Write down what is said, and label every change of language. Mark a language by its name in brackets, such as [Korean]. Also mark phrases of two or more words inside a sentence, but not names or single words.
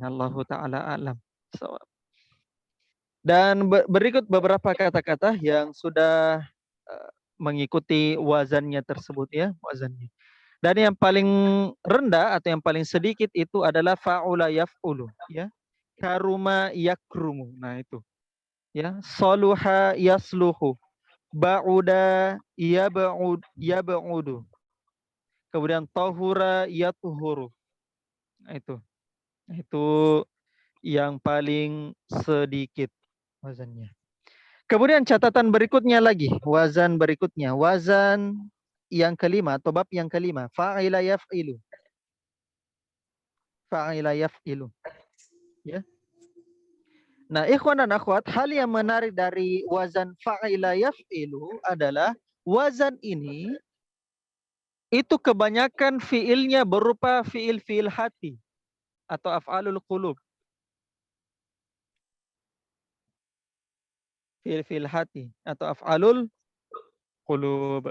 [Arabic] الله تعالى أعلم. [Indonesian] Dan berikut beberapa kata-kata yang sudah mengikuti wazannya tersebut, ya, wazannya. Dan yang paling rendah atau yang paling sedikit itu adalah [Arabic] فعل يفعل, [Indonesian] ya. [Arabic] كرم يكرم. [Indonesian] Nah, itu. [Arabic] Ya, صلح يصلح. بعد يبعد. [Indonesian] Kemudian [Arabic] طهر يطهر. [Indonesian] Nah, itu yang paling sedikit wazannya. Kemudian catatan berikutnya lagi, wazan berikutnya, wazan yang kelima atau bab yang kelima, [Arabic] فعل يفعل. فعل يفعل. Ya. [Indonesian] Nah, ikhwan dan akhwat, hal yang menarik dari wazan [Arabic] فعل يفعل [Indonesian] adalah wazan ini itu kebanyakan fiilnya berupa fiil-fiil hati atau [Arabic] أفعال القلوب. [Indonesian] Fiil-fiil hati atau [Arabic] أفعال القلوب.